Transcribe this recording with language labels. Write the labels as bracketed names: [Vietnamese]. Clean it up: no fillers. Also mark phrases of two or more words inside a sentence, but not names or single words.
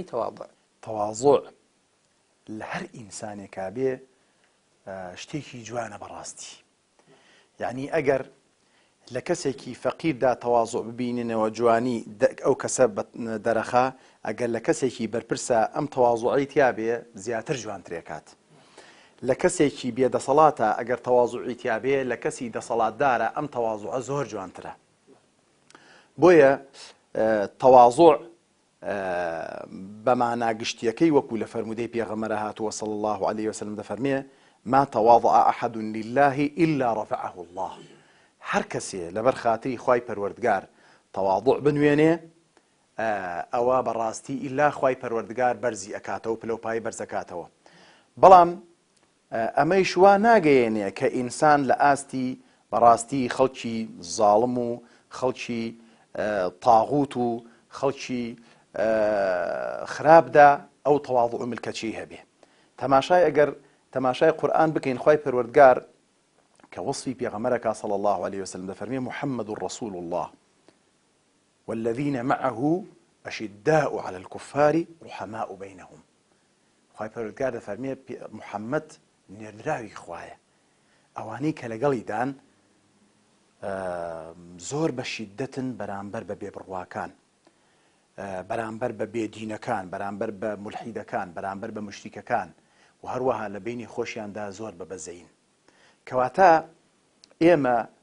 [Central Kurdish] تەواضع لە هەر ئینسانێکا بێ شتێکی جوانە بەڕاستی یعنی ئەگەر لە کەسێکی فەقیردا تەواضع ببیننەوە جوانی ئەو کەسە دەرەخا ئەگەر لە کەسێکی بەرپرسە ئەم تەواضعی تیا بێ زیاتر جوانترێکات لە کەسێکی بێدەسەڵاتە ئەگەر تەواضعی تیا بێ لە کەسی دەسەڵاتدارە ئەم تەواضعە زۆر جوانترە بۆیە تەواضع بەمانا گشتیەکەی وەکو لە فەرمودەی پێغەمبەر هاتووە [Arabic] صلی الله عليه وسلم [Central Kurdish] دەفەرمێ ما [Arabic] تواضع أحد لله إلا رفعه الله [Central Kurdish] هەر کەسێ لەبەر خاتری خوای پەروەردگار تەواضع بنوێنێ ئەوە بەڕاستی ئیلا خوای پەروەردگار بەرزی ئەکاتەوە پلەپای بەرزەکاتەوە بەڵام ئەمەیش وا ناگەیەنێ کە ئینسان لە ئاستی بەڕاستی خەڵکی زاڵم و خەڵکی تاغوت و خەڵکی خراپدا ئەو تەواضع ملکەچی هەبێ تەماشای ئەگەر تەماشای قورئان بکەین خوای پەروەردگار کە وەصفی پێغەمبەرەکە [Arabic] صلی الله عليه وسلم [Central Kurdish] دەفەرمێ [Arabic] محمد رسول الله والذين معه أشداء على الكفار رحماء بينهم [Central Kurdish] خوای پەروەردگار دەفەرمێ محەممەد نێردراوی خوایە ئەوانەی کە لەگەڵیدان زۆر بە شیدەتن بەرامبەر بە بێبڕواکان بەرامبەر بە بێدینەکان بەرامبەر بە مولحیدەکان بەرامبەر بە مشریکەکان و هەروەها لە بینی خۆشیاندا زۆر بەبەزەین کەواتە ئێمە